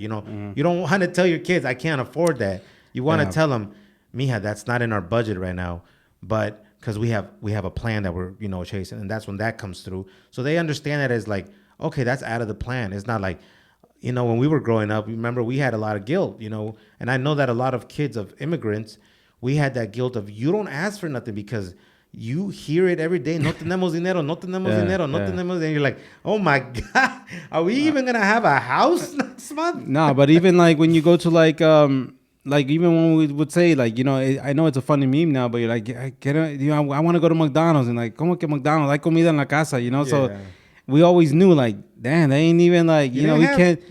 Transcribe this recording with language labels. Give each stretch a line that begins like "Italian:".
English: You know, you don't want to tell your kids, I can't afford that. You want to tell them, mija, that's not in our budget right now, but because we have a plan that we're, you know, chasing, and that's when that comes through. So they understand that as like, okay, that's out of the plan. It's not like, you know, when we were growing up, remember we had a lot of guilt, you know, and I know that a lot of kids of immigrants, we had that guilt of you don't ask for nothing because you hear it every day.
Spanish: No tenemos dinero, no tenemos dinero, no tenemos.
English: And you're like, oh my God, are we even going to have a house next month? No, but even like when you go to like even when we would say like, you know, I know it's a funny meme now, but you're like, I want to go to McDonald's, and like,
Spanish: ¿cómo que McDonald's? Hay comida en la casa,
English: you know? So we always knew like, damn, they ain't even like, you know, we can't.